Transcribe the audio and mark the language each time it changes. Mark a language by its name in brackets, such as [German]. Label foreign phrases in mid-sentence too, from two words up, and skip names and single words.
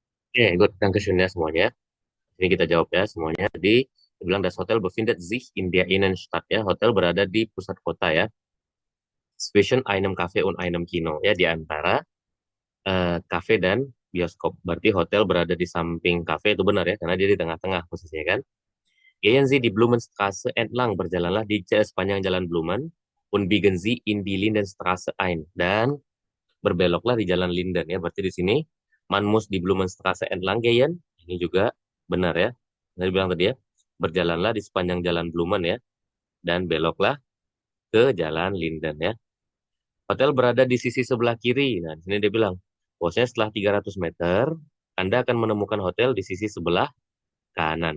[Indonesian] Oke, good. Dankeschön ya semuanya. Ini kita jawab ya semuanya. Jadi, dibilang [German] das Hotel befindet sich in der Innenstadt ya. [Indonesian] Hotel berada di pusat kota ya. [German] Zwischen einem Café und einem Kino ya, [Indonesian] di antara kafe dan bioskop. [German] Berarti hotel berada di samping kafe itu benar ya, karena dia di tengah-tengah posisinya kan. Gehen Sie die Blumenstraße entlang, [Indonesian] berjalanlah di sepanjang jalan Blumen, [German] und biegen Sie in die Lindenstraße ein, [Indonesian] dan berbeloklah di jalan Linden ya. Berarti di sini [German] man muss die Blumenstraße entlang gehen. [Indonesian] Ini juga benar ya. Tadi bilang tadi ya, berjalanlah di sepanjang jalan Blumen ya, dan beloklah ke jalan Linden ya. Hotel berada di sisi sebelah kiri. Nah, di sini dia bilang, bahwasanya setelah 300 meter, Anda akan menemukan hotel di sisi sebelah kanan.